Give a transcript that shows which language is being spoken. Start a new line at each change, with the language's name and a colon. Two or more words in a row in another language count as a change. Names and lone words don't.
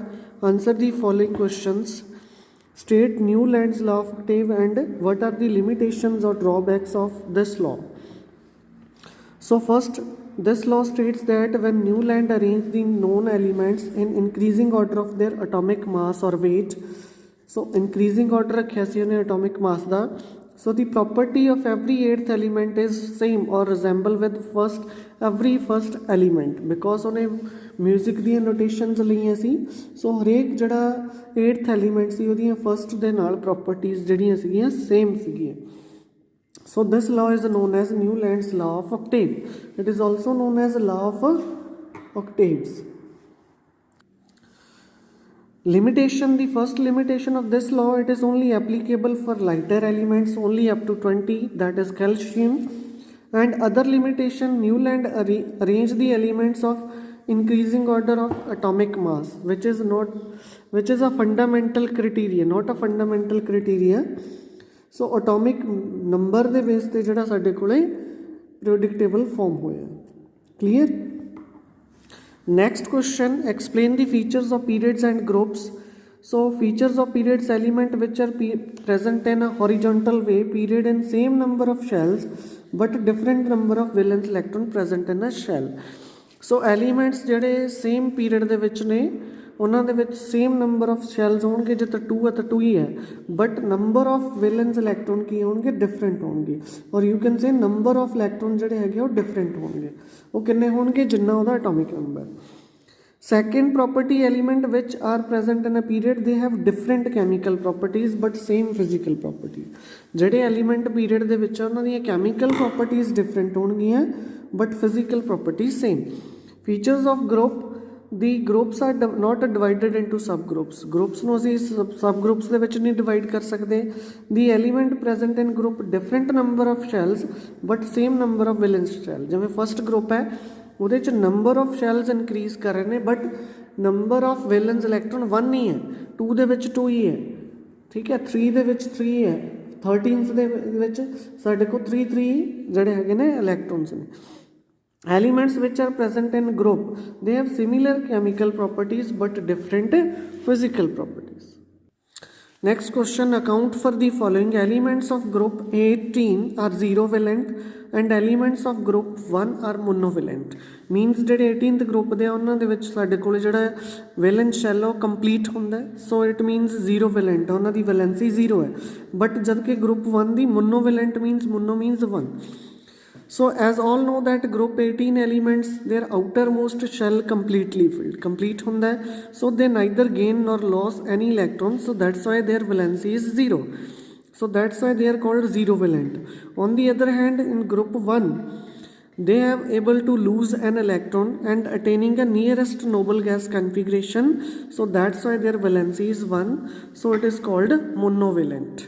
English: Answer the following questions. State Newland's law of octave and what are the limitations or drawbacks of this law. So first, this law states that when Newland arranged the known elements in increasing order of their atomic mass or weight, so increasing order
Punjabi: ਰੱਖਾ ਸੀ ਉਨ੍ਹਾਂ
English: atomic mass दा, so the property of every eighth element is same or resemble with every first element because उन्हें music दी notations
Punjabi: ਲਈਆਂ ਸੀ,
English: so
Punjabi: ਹਰੇਕ ਜਿਹੜਾ
English: eighth element
Punjabi: ਸੀ ਉਹਦੀਆਂ
English: first
Punjabi: ਦੇ ਨਾਲ
English: properties
Punjabi: ਜਿਹੜੀਆਂ ਸੀਗੀਆਂ
English: same सीगियां. So this law is known as Newland's law of octave. It is also known as law of octaves. Limitation, the first limitation of this law, it is only applicable for lighter elements only up to 20, that is calcium. And other limitation, Newland arranged the elements of increasing order of atomic mass, which is a fundamental criteria, not a fundamental criteria.
Punjabi: So
English: atomic number
Punjabi: ਦੇ ਬੇਸ ਤੇ ਜਿਹੜਾ ਸਾਡੇ ਕੋਲੇ
English: periodic table
Punjabi: form ਹੋਇਆ.
English: Clear? Next question, explain the features of periods and groups. So features of periods element which are present in a horizontal way, period in same number of shells but different number of valence electron present in a shell.
Punjabi: So elements ਜਿਹੜੇ
English: same period
Punjabi: ਦੇ ਵਿੱਚ ਨੇ ਉਹਨਾਂ ਦੇ ਵਿੱਚ
English: same number of shells
Punjabi: ਹੋਣਗੇ, ਜੇ ਤਾਂ 2 ਹੈ ਤਾਂ 2 ਹੀ ਹੈ,
English: but number of valence electron
Punjabi: ਕੀ ਹੋਣਗੇ, ਡਿਫਰੈਂਟ ਹੋਣਗੇ. ਔਰ
English: you can say number of electron
Punjabi: ਜਿਹੜੇ ਹੈਗੇ ਉਹ ਡਿਫਰੈਂਟ ਹੋਣਗੇ. ਉਹ ਕਿੰਨੇ ਹੋਣਗੇ, ਜਿੰਨਾ ਉਹਦਾ
English: atomic number. Second property, element which are present in a period, they have different chemical properties but same physical properties.
Punjabi: ਜਿਹੜੇ element period ਦੇ ਵਿੱਚ ਉਹਨਾਂ ਦੀਆਂ
English: chemical properties different
Punjabi: ਹੋਣਗੀਆਂ
English: but physical properties same. Features of group, the groups are not divided into subgroups.
Punjabi: Groups ਨੂੰ ਅਸੀਂ subgroups ਦੇ ਵਿੱਚ ਨਹੀਂ divide ਕਰ ਸਕਦੇ.
English: The element present in group different number of shells but same number of valence shell.
Punjabi: ਜਿਵੇਂ
English: first group
Punjabi: ਹੈ ਉਹਦੇ 'ਚ
English: number of shells increase
Punjabi: ਕਰ ਰਹੇ ਨੇ
English: but number of valence electron
Punjabi: 1 ਹੀ ਹੈ, 2 ਦੇ ਵਿੱਚ 2 ਹੀ ਹੈ, ਠੀਕ ਹੈ, 3 ਦੇ ਵਿੱਚ 3 ਹੈ, 13th ਦੇ ਵਿੱਚ ਸਾਡੇ ਕੋਲ 3 ਜਿਹੜੇ ਹੈਗੇ ਨੇ electrons ਨੇ.
English: Elements which are present in group, they have similar chemical properties but different physical properties. Next question, account for the following. Elements of group 18 are zero valent and elements of group 1 are monovalent.
Punjabi: Means ਜਿਹੜੇ 18th group ਦੇ ਉਹਨਾਂ ਦੇ ਵਿੱਚ ਸਾਡੇ ਕੋਲ ਜਿਹੜਾ
English: valence shell
Punjabi: ਉਹ complete ਹੁੰਦਾ,
English: so it means zero valent,
Punjabi: ਉਹਨਾਂ ਦੀ
English: valency 0 ਹੈ.
Punjabi: but ਜਦ ਕਿ group 1 ਦੀ
English: monovalent means mono means
Punjabi: 1.
English: So as all know that group 18 elements, their outermost shell completely filled, complete
Punjabi: ਹੁੰਦਾ ਹੈ,
English: so they neither gain nor lose any electrons, so that's why their valency is 0. So that's why they are called zero valent. On the other hand, in group 1 they have able to lose an electron and attaining a nearest noble gas configuration, so that's why their valency is 1, so it is called monovalent.